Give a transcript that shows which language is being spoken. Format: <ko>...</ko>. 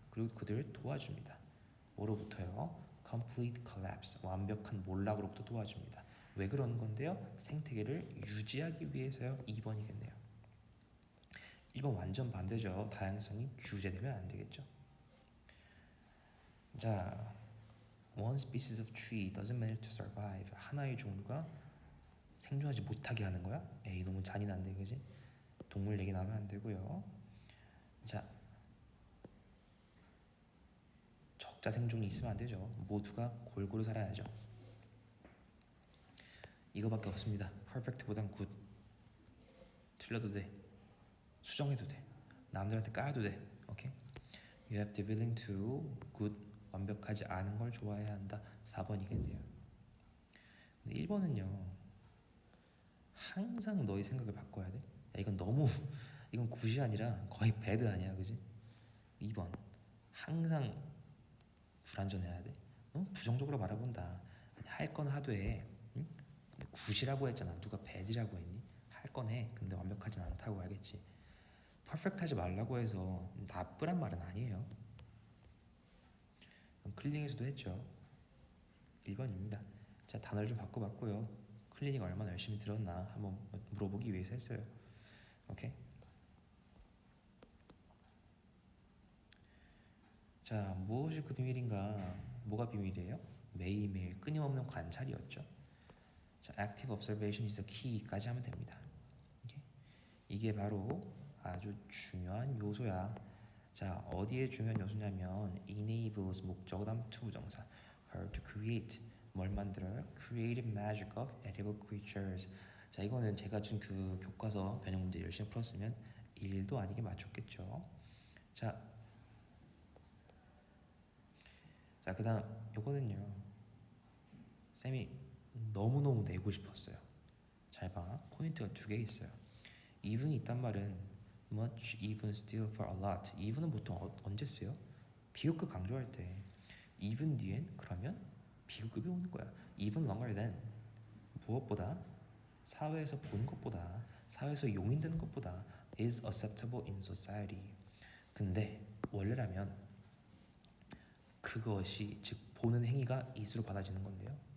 <ko>그리고 그들을 도와줍니다. 뭐로부터요?</ko> <en>complete collapse,</en> <ko>완벽한 몰락으로부터 도와줍니다. 왜 그러는 건데요? 생태계를 유지하기 위해서요. 2번이겠네요. 1번 완전 반대죠. 다양성이 규제되면 안 되겠죠.</ko> <en>자, one species of tree doesn't manage to survive.</en> <ko>하나의 종류가 생존하지 못하게 하는 거야? 에이, 너무 잔인한데, 그지? 동물 얘기 나오면 안 되고요. 자, 적자 생존이 있으면 안 되죠. 모두가 골고루 살아야죠. 이거밖에 없습니다.</ko> <en>perfect보단 good.</en> <ko>틀려도 돼. 수정해도 돼. 남들한테 까도 돼. 오케이?</ko> <en>You have to be willing to good.</en> <ko>완벽하지 않은 걸 좋아해야 한다. 4번이겠네요. 근데 1번은요. 항상 너의 생각을 바꿔야 돼. 야, 이건 너무 이건 굿이 아니라 거의 배드 아니야, 그지? 2번 항상 불완전해야 돼. 너무 부정적으로 바라본다. 할 건 하되, 응? 근데 굿이라고 했잖아. 누가 배드라고 했니? 할 건 해. 근데 완벽하진 않다고 알겠지. 퍼펙트하지 말라고 해서 나쁘란 말은 아니에요. 클리닉에서도 했죠. 1번입니다. 자, 단어를 좀 바꿔봤고요. 클리닉 얼마나 열심히 들었나 한번 물어보기 위해서 했어요. 오케이? 자, 무엇이 그 비밀인가? 뭐가 비밀이에요? 매일매일 끊임없는 관찰이었죠.</ko> <en>자, active observation is the key까지</en> <ko>하면 됩니다. 오케이? 이게 바로 아주 중요한 요소야. 자, 어디에 중요한 요소냐면 enables 목적어다음 투부정사</ko> <en>her to create</en> <ko>뭘 만들어요?</ko> <en>creative magic of edible creatures.</en> <ko>자, 이거는 제가 준 그 교과서 변형 문제 열심히 풀었으면 1도 아니게 맞췄겠죠. 자, 그다음 요거는요. 쌤이 너무너무 내고 싶었어요. 잘 봐. 포인트가 2개 있어요. even이 있단 말은</ko> <en>much, even, still, for a lot.</en> <ko>even은 보통 언제 써요? 비교급 강조할 때. even 뒤엔 그러면 비교급이 오는 거야.</ko> <en>even longer than</en> <ko>무엇보다 사회에서 보는 것보다 사회에서 용인되는 것보다</ko> <en>is acceptable in society.</en> <ko>근데 원래라면 그것이 즉 보는 행위가 is로 받아지는 건데요.</ko>